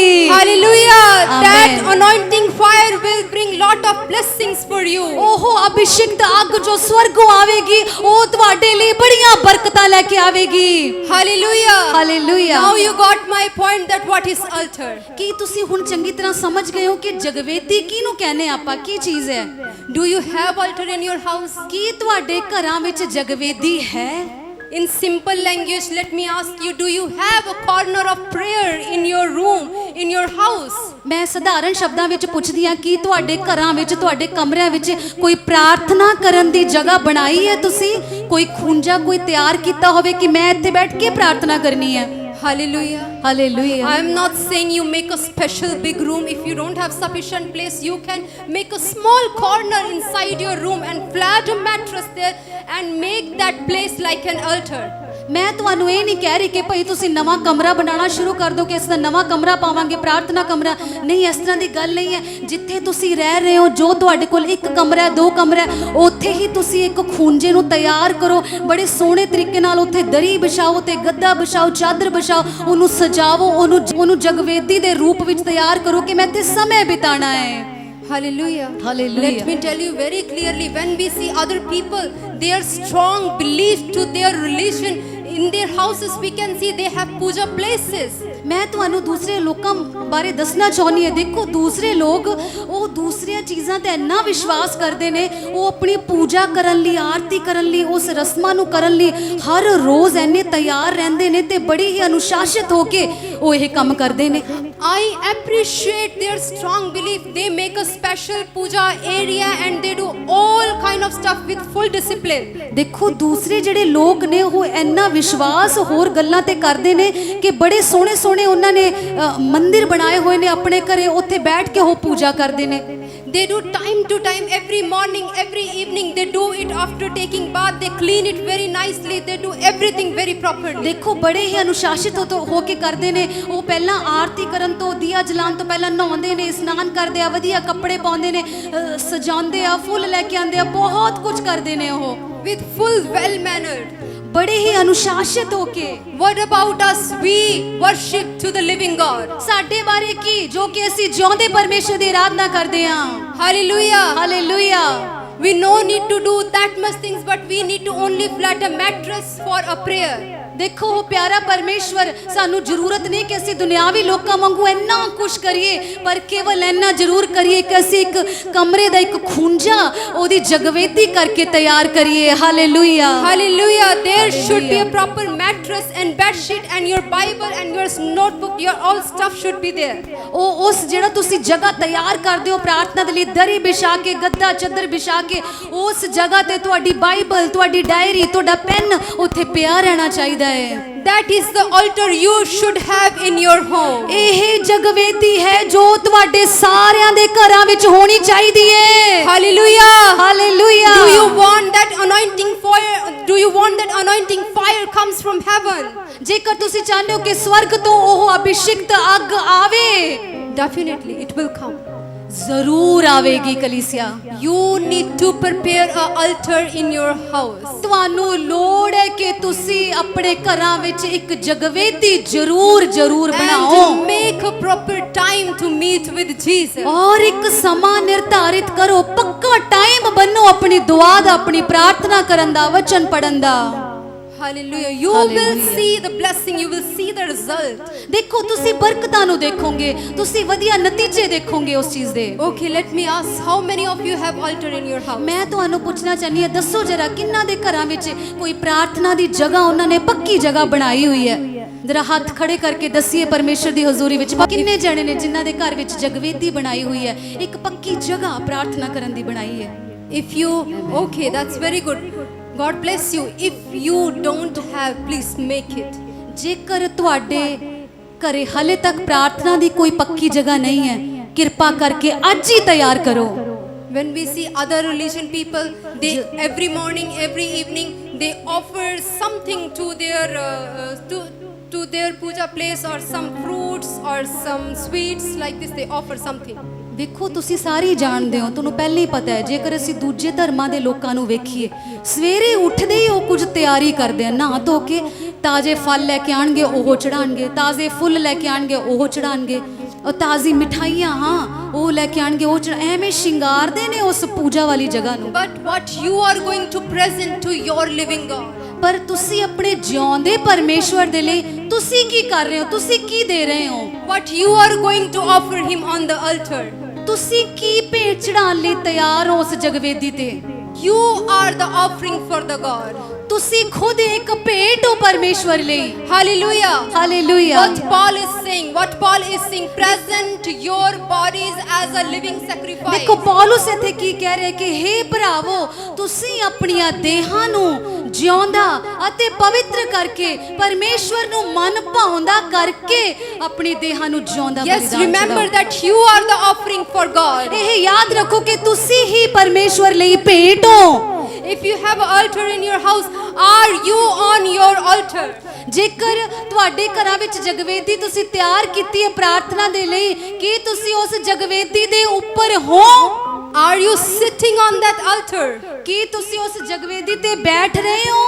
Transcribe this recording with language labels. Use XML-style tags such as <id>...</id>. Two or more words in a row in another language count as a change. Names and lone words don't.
<en>Hallelujah. Amen. That anointing fire will bring lot of blessings for you.</en> <pa>ਉਹ ਅਭਿਸ਼ਿਕਤ ਅੱਗ ਜੋ ਸਵਰਗੋਂ ਆਵੇਗੀ ਉਹ ਤੁਹਾਡੇ ਲਈ ਬੜੀਆਂ ਬਰਕਤਾਂ ਲੈ ਕੇ ਆਵੇਗੀ।</pa> <en>Hallelujah.</en> <pa>ਹਾਲੇਲੂਇਆ।</pa> <en>Now you got my point that what is altar.</en> <pa>ਕੀ ਤੁਸੀਂ ਹੁਣ ਚੰਗੀ ਤਰ੍ਹਾਂ ਸਮਝ ਗਏ ਹੋ ਕਿ ਜਗਵੇਦੀ ਕਿਹਨੂੰ ਕਹਿੰਦੇ ਆਪਾਂ, ਕੀ ਚੀਜ਼ ਹੈ?</pa> <en>Do you have altar in your house?</en> <pa>ਕੀ ਤੁਹਾਡੇ ਘਰਾਂ ਵਿੱਚ ਜਗਵੇਦੀ ਹੈ?</pa> <en>In simple language, let me ask you, do you have a corner of prayer in your room, in your house?</en> <pa>ਮੈਂ ਸਧਾਰਨ ਸ਼ਬਦਾਂ ਵਿੱਚ ਪੁੱਛਦੀ ਹਾਂ ਕਿ ਤੁਹਾਡੇ ਘਰਾਂ ਵਿੱਚ, ਤੁਹਾਡੇ ਕਮਰਿਆਂ ਵਿੱਚ ਕੋਈ ਪ੍ਰਾਰਥਨਾ ਕਰਨ ਦੀ ਜਗ੍ਹਾ ਬਣਾਈ ਹੈ ਤੁਸੀਂ? ਕੋਈ ਖੂੰਜਾ ਕੋਈ ਤਿਆਰ ਕੀਤਾ ਹੋਵੇ ਕਿ ਮੈਂ ਇੱਥੇ ਬੈਠ ਕੇ ਪ੍ਰਾਰਥਨਾ ਕਰਨੀ ਹੈ?</pa> <en>Hallelujah.</en> <pa>हालेलुया।</pa> <en>I am not saying you make a special big room. If you don't have sufficient place, you can make a small corner inside your room and flat a mattress there and make that place like an altar.</en> <pa>ਮੈਂ ਤੁਹਾਨੂੰ ਇਹ ਨਹੀਂ ਕਹਿ ਰਹੀ ਕਿ ਭਾਈ ਤੁਸੀਂ ਨਵਾਂ ਕਮਰਾ ਬਣਾਉਣਾ ਸ਼ੁਰੂ ਕਰ ਦਿਓ ਕਿ ਇਸ ਦਾ ਨਵਾਂ ਕਮਰਾ ਪਾਵਾਂਗੇ, ਪ੍ਰਾਰਥਨਾ ਕਮਰਾ ਨਹੀਂ, ਇਸ ਤਰ੍ਹਾਂ ਦੀ ਗੱਲ ਨਹੀਂ ਹੈ। ਜਿੱਥੇ ਤੁਸੀਂ ਰਹਿ ਰਹੇ ਹੋ, ਜੋ ਤੁਹਾਡੇ ਕੋਲ ਇੱਕ ਕਮਰਾ ਹੈ, ਦੋ ਕਮਰਾ ਹੈ, ਉੱਥੇ ਹੀ ਤੁਸੀਂ ਇੱਕ ਖੂੰਜੇ ਨੂੰ ਤਿਆਰ ਕਰੋ, ਬੜੇ ਸੋਹਣੇ ਤਰੀਕੇ ਨਾਲ ਉੱਥੇ ਦਰੀ ਵਿਛਾਓ ਤੇ ਗੱਦਾ ਵਿਛਾਓ, ਚਾਦਰ ਵਿਛਾਓ, ਉਹਨੂੰ ਸਜਾਵੋ, ਉਹਨੂੰ ਜਗਵੇਦੀ ਦੇ ਰੂਪ ਵਿੱਚ ਤਿਆਰ ਕਰੋ ਕਿ ਮੈਂ ਇੱਥੇ ਸਮੇਂ ਬਿਤਾਣਾ ਹੈ।</pa> <en>Hallelujah. Hallelujah. Let me tell you very clearly, when we see other people, their strong belief to their religion, in their houses we can see they have puja places.</en> <pa>ਮੈਂ ਤੁਹਾਨੂੰ ਦੂਸਰੇ ਲੋਕਾਂ ਬਾਰੇ ਦੱਸਣਾ ਚਾਹੁੰਦੀ ਹਾਂ। ਦੇਖੋ ਦੂਸਰੇ ਲੋਕ ਉਹ ਦੂਸਰੀਆਂ ਚੀਜ਼ਾਂ ਤੇ ਇੰਨਾ ਵਿਸ਼ਵਾਸ ਕਰਦੇ ਨੇ, ਉਹ ਆਪਣੀ ਪੂਜਾ ਕਰਨ ਲਈ, ਆਰਤੀ ਕਰਨ ਲਈ, ਉਸ ਰਸਮਾਂ ਨੂੰ ਕਰਨ ਲਈ ਹਰ ਰੋਜ਼ ਇੰਨੇ ਤਿਆਰ ਰਹਿੰਦੇ ਨੇ ਤੇ ਬੜੀ ਹੀ ਅਨੁਸ਼ਾਸਿਤ ਹੋ ਕੇ ਉਹ ਇਹ ਕੰਮ ਕਰਦੇ ਨੇ।</pa> <en>I appreciate their strong belief. They make a special puja area and they do all kind of stuff with full discipline.</en> <pa>ਦੇਖੋ ਦੂਸਰੇ ਜਿਹੜੇ ਲੋਕ ਨੇ ਉਹ ਇੰਨਾ ਵਿਸ਼ਵਾਸ ਹੋਰ ਗੱਲਾਂ ਤੇ ਕਰਦੇ ਨੇ ਕਿ ਬੜੇ ਸੋਹਣੇ ਸੋਹਣੇ ਉਹਨਾਂ ਨੇ ਮੰਦਿਰ ਬਣਾਏ ਹੋਏ ਨੇ ਆਪਣੇ ਘਰੇ, ਉੱਥੇ ਬੈਠ ਕੇ ਉਹ ਪੂਜਾ ਕਰਦੇ ਨੇ।</pa> <en>They do time to time, every morning, every evening. They do it after taking bath. They clean it very nicely. They do everything very properly.</en> <pa>ਦੇਖੋ ਬੜੇ ਹੀ ਅਨੁਸ਼ਾਸਿਤ ਹੋ ਕੇ ਕਰਦੇ ਨੇ। ਉਹ ਪਹਿਲਾਂ ਆਰਤੀ ਕਰਨ ਤੋਂ, ਦੀਆ ਜਲਾਉਣ ਤੋਂ ਪਹਿਲਾਂ ਨਹਾਉਂਦੇ ਨੇ, ਇਸ਼ਨਾਨ ਕਰਦੇ ਆ, ਵਧੀਆ ਕੱਪੜੇ ਪਾਉਂਦੇ ਨੇ, ਸਜਾਉਂਦੇ ਆ, ਫੁੱਲ ਲੈ ਕੇ ਆਉਂਦੇ ਆ, ਬਹੁਤ ਕੁਝ ਕਰਦੇ ਨੇ ਉਹ</pa> <en>With full well mannered.</en> <pa>ਬੜੇ ਹੀ ਅਨੁਸ਼ਾਸਿਤ ਹੋ ਕੇ।</pa> <en>What about us? We worship to the living God.</en> <pa>ਸਾਡੇ ਬਾਰੇ ਕੀ, ਜੋ ਕਿ ਅਸੀਂ ਜਿਉਂਦੇ ਪਰਮੇਸ਼ਰ ਦੀ ਆਰਾਧਨਾ ਕਰਦੇ ਹਾਂ।</pa> <en>Hallelujah.</en> <pa>ਹਾਲੇਲੂਇਆ।</pa> <en>We no need to do that much things, but we need to only flat a mattress for a prayer.</en> <pa>ਦੇਖੋ ਉਹ ਪਿਆਰਾ ਪਰਮੇਸ਼ਵਰ, ਸਾਨੂੰ ਜ਼ਰੂਰਤ ਨਹੀਂ ਕਿ ਅਸੀਂ ਦੁਨਿਆਵੀ ਲੋਕਾਂ ਵਾਂਗੂ ਇੰਨਾ ਕੁਛ ਕਰੀਏ, ਪਰ ਕੇਵਲ ਇੰਨਾ ਜ਼ਰੂਰ ਕਰੀਏ ਕਿ ਅਸੀਂ ਇੱਕ ਕਮਰੇ ਦਾ ਇੱਕ ਖੂੰਜਾ ਉਹਦੀ ਜਗਵੇਦੀ ਕਰਕੇ ਤਿਆਰ ਕਰੀਏ। ਹਾਲੇਲੂਇਆ।</pa> <en>Hallelujah. There should be a proper mattress and bed sheet and your Bible and your notebook. Your all stuff should be there.</en> <pa>ਉਹ ਉਸ ਜਿਹੜਾ ਤੁਸੀਂ ਜਗ੍ਹਾ ਤਿਆਰ ਕਰਦੇ ਹੋ ਪ੍ਰਾਰਥਨਾ ਦੇ ਲਈ, ਦਰੀ ਵਿਛਾ ਕੇ, ਗੱਦਾ ਚੱਦਰ ਵਿਛਾ ਕੇ, ਉਸ ਜਗ੍ਹਾ ਤੇ ਤੁਹਾਡੀ ਬਾਈਬਲ, ਤੁਹਾਡੀ ਡਾਇਰੀ, ਤੁਹਾਡਾ ਪੈਨ ਉੱਥੇ ਪਿਆ ਰਹਿਣਾ ਚਾਹੀਦਾ ਹੈ।</pa> <en>That is the altar you should have in your home.</en> <pa>ਇਹ ਜਗਵੇਦੀ ਹੈ ਜੋ ਤੁਹਾਡੇ ਸਾਰਿਆਂ ਦੇ ਘਰਾਂ ਵਿੱਚ ਹੋਣੀ ਚਾਹੀਦੀ ਹੈ।</pa> <en>Hallelujah.</en> <pa>ਹਾਲੇਲੂਇਆ।</pa> <en>Do you want that anointing fire? Do you want that anointing fire comes from heaven?</en> <pa>ਜੇਕਰ ਤੁਸੀਂ ਚਾਹੁੰਦੇ ਹੋ ਕਿ ਸਵਰਗ ਤੋਂ ਉਹ ਅਭਿਸ਼ੇਕਤ ਅੱਗ ਆਵੇ,</pa> <en>Definitely it will come.</en> <pa>ਜ਼ਰੂਰ ਆਵੇਗੀ ਕਲੀਸਿਆ।</pa> <en>You need to prepare an altar in your house.</en> <pa>ਤੁਹਾਨੂੰ ਲੋੜ ਹੈ ਕਿ ਤੁਸੀਂ ਆਪਣੇ ਘਰਾਂ ਵਿੱਚ ਇੱਕ ਜਗਵੇਦੀ ਜ਼ਰੂਰ ਬਣਾਓ</pa> <en>And make a proper time to meet with Jesus.</en> <pa>ਔਰ ਇੱਕ ਸਮਾਂ ਨਿਰਧਾਰਿਤ ਕਰੋ, ਪੱਕਾ ਟਾਈਮ ਬੰਨੋ ਆਪਣੀ ਦੁਆ ਦਾ, ਆਪਣੀ ਪ੍ਰਾਰਥਨਾ ਕਰਨ ਦਾ, ਵਚਨ ਪੜਨ ਦਾ।</pa> <en>Hallelujah. You Hallelujah. will see the blessing. You will see the result.</en> <pa>ਦੇਖੋ ਤੁਸੀਂ ਬਰਕਤਾਂ ਨੂੰ ਦੇਖੋਗੇ, ਤੁਸੀਂ ਵਧੀਆ ਨਤੀਜੇ ਦੇਖੋਗੇ ਉਸ ਚੀਜ਼ ਦੇ।</pa> <en>Okay, let me ask, how many of you have altar in your house?</en> <pa>ਮੈਂ ਤੁਹਾਨੂੰ ਪੁੱਛਣਾ ਚਾਹਨੀ ਹਾਂ, ਦੱਸੋ ਜਰਾ ਕਿੰਨਾ ਦੇ ਘਰਾਂ ਵਿੱਚ ਕੋਈ ਪ੍ਰਾਰਥਨਾ ਦੀ ਜਗ੍ਹਾ ਉਹਨਾਂ ਨੇ ਪੱਕੀ ਜਗ੍ਹਾ ਬਣਾਈ ਹੋਈ ਹੈ? ਜਰਾ ਹੱਥ ਖੜੇ ਕਰਕੇ ਦੱਸੀਏ ਪਰਮੇਸ਼ਰ ਦੀ ਹਜ਼ੂਰੀ ਵਿੱਚ ਕਿੰਨੇ ਜਣੇ ਨੇ ਜਿਨ੍ਹਾਂ ਦੇ ਘਰ ਵਿੱਚ ਜਗਵੇਦੀ ਬਣਾਈ ਹੋਈ ਹੈ, ਇੱਕ ਪੱਕੀ ਜਗ੍ਹਾ ਪ੍ਰਾਰਥਨਾ ਕਰਨ ਦੀ ਬਣਾਈ ਹੈ।</pa> <en>If you, okay, that's very good. God bless you. If you don't have, please make it.</en> <pa>ਜੇਕਰ ਤੁਹਾਡੇ ਘਰੇ ਹਲੇ ਤੱਕ ਪ੍ਰਾਰਥਨਾ ਦੀ ਕੋਈ ਪੱਕੀ ਜਗ੍ਹਾ ਨਹੀਂ ਹੈ, ਕਿਰਪਾ ਕਰਕੇ ਅੱਜ ਹੀ ਤਿਆਰ ਕਰੋ।</pa> <en>When we see other religion people, they every morning, every evening, they offer something to their puja place, or some fruits or some sweets like this. They offer something.</en> <pa>ਦੇਖੋ ਤੁਸੀਂ ਸਾਰੇ ਜਾਣਦੇ ਹੋ, ਤੁਹਾਨੂੰ ਪਹਿਲਾਂ ਹੀ ਪਤਾ ਹੈ, ਜੇਕਰ ਅਸੀਂ ਦੂਜੇ ਧਰਮਾਂ ਦੇ ਲੋਕਾਂ ਨੂੰ ਵੇਖੀਏ, ਸਵੇਰੇ ਉੱਠਦੇ ਹੀ ਉਹ ਕੁਝ ਤਿਆਰੀ ਕਰਦੇ ਆ, ਨਹਾ ਧੋ ਕੇ ਤਾਜ਼ੇ ਫਲ ਲੈ ਕੇ ਆਣਗੇ, ਉਹ ਚੜਾਣਗੇ, ਤਾਜ਼ੇ ਫੁੱਲ ਲੈ ਕੇ ਆਣਗੇ, ਉਹ ਚੜਾਣਗੇ, ਉਹ ਤਾਜ਼ੀ ਮਿਠਾਈਆਂ ਉਹ ਲੈ ਕੇ ਆਣਗੇ, ਉਹ ਐਵੇਂ ਸ਼ਿੰਗਾਰਦੇ ਨੇ ਉਸ ਪੂਜਾ ਵਾਲੀ ਜਗ੍ਹਾ ਨੂੰ।</pa> <en>But what you are going to present to your living God?</en> <pa>ਪਰ ਤੁਸੀਂ ਆਪਣੇ ਜਿਉਂਦੇ ਪਰਮੇਸ਼ਵਰ ਦੇ ਲਈ ਤੁਸੀਂ ਕੀ ਕਰ ਰਹੇ ਹੋ? ਤੁਸੀਂ ਕੀ ਦੇ ਰਹੇ ਹੋ?</pa> <en>What you are going to offer him on the altar?</en> <pa>ਤੁਸੀਂ ਕੀ ਭੇਟ ਚੜਾਉਣ ਲਈ ਤਿਆਰ ਹੋ ਉਸ ਜਗਵੇਦੀ ਤੇ?</pa> <en>You are the offering for the God.</en> <pa>ਤੁਸੀਂ ਖੁਦ ਇੱਕ ਭੇਟ ਹੋ ਪਰਮੇਸ਼ਵਰ ਲਈ।</pa> <en>Hallelujah.</en> <pa>ਹਾਲੇਲੂਇਆ।</pa> <en>What Paul is saying, present your bodies as a living sacrifice.</en> <pa>ਦੇਖੋ ਪੌਲੁਸ ਇੱਥੇ ਕੀ ਕਹਿ ਰਿਹਾ ਕਿ ਹੇ ਭਰਾਵੋ, ਤੁਸੀਂ ਆਪਣੀਆਂ ਦੇਹਾਂ ਨੂੰ ਜਿਉਂਦਾ ਅਤੇ ਪਵਿੱਤਰ ਕਰਕੇ ਪਰਮੇਸ਼ਵਰ ਨੂੰ ਮਨ ਭਾਉਂਦਾ ਕਰਕੇ ਆਪਣੀ ਦੇਹਾਂ ਨੂੰ ਜਿਉਂਦਾ</pa> <en>Yes,</en> <pa>ਬਲੀਦਾਨ</pa> <en>remember</en> <pa>ਚੜਾਓ।</pa> <en>that you are the offering for God.</en> <pa>ਇਹ ਯਾਦ ਰੱਖੋ ਕਿ ਤੁਸੀਂ ਹੀ ਪਰਮੇਸ਼ਵਰ ਲਈ ਭੇਟ ਹੋ।</pa> <en>If you have an altar in your house, are you on your altar?</en> <pa>ਜੇਕਰ ਤੁਹਾਡੇ ਘਰਾਂ ਵਿੱਚ ਜਗਵੇਦੀ ਤੁਸੀਂ ਤਿਆਰ ਕੀਤੀ ਹੈ ਪ੍ਰਾਰਥਨਾ ਦੇ ਲਈ, ਕੀ ਤੁਸੀਂ ਉਸ ਜਗਵੇਦੀ ਦੇ ਉੱਪਰ ਹੋ?</pa> <en>Are you sitting on that altar?</en> <pa>ਕੀ ਤੁਸੀਂ ਉਸ ਜਗਵੇਦੀ ਤੇ ਬੈਠ ਰਹੇ ਹੋ?</pa>